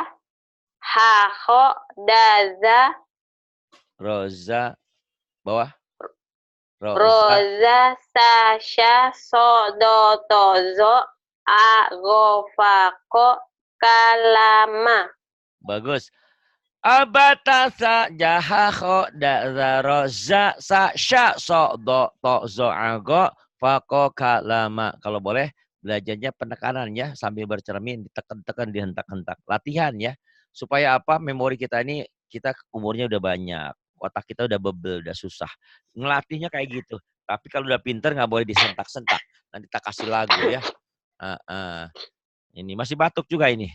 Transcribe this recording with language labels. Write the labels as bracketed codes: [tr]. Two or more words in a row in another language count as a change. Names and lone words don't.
[ar] Haho. Daza. Roza. Bawah. Roza. Sasha. Sodotozo. Agofako. Kalama. [id] Bagus. [ar] Abatasa jahakho da'zaroza sa sya so do to zo ago fako kalama. [id] Kalau boleh belajarnya penekanan ya sambil bercermin ditekan-tekan dihentak-hentak. Latihan ya. Supaya apa? Memori kita ini kita umurnya udah banyak. Otak kita udah bebel, udah susah. Ngelatihnya kayak gitu. Tapi kalau udah pinter nggak boleh disentak-sentak. Nanti kita kasih lagu ya. Ini masih batuk juga ini.